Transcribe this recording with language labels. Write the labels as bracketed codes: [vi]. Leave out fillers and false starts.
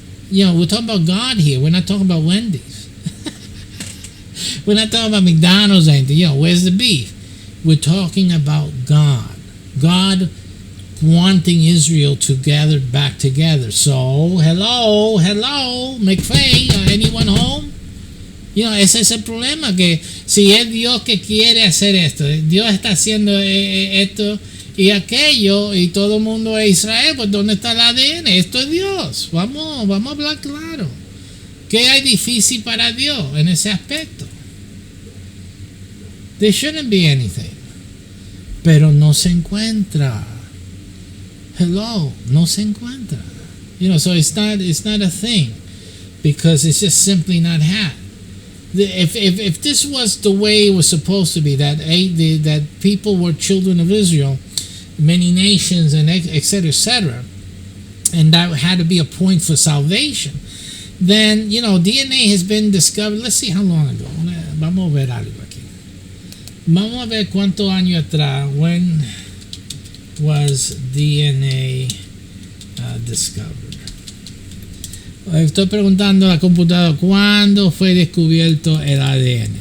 [en] We're talking about God here. We're not talking about Wendy's. We're not talking about McDonald's or anything. Where's the beef? We're talking about God. God wanting Israel to gather back together. So, hello, McFay, anyone home? [es] Ese es el problema, que si es Dios que quiere hacer esto, Dios está haciendo esto y aquello, y todo el mundo es Israel, pues ¿dónde está el ADN? Esto es Dios. Vamos a hablar claro. ¿Qué hay difícil para Dios en ese aspecto? [en] There shouldn't be anything. [es] Pero no se encuentra. Hello, no se encuentra. [en] So it's not a thing, because it's just simply not had. If this was the way it was supposed to be, that people were children of Israel, many nations, and etc., and that had to be a point for salvation, then DNA has been discovered. Let's see how long ago. [es] Vamos a ver algo aquí. Vamos a ver cuántos años atrás. [en] When was DNA discovered? [es] Estoy preguntando a la computadora cuándo fue descubierto el ADN.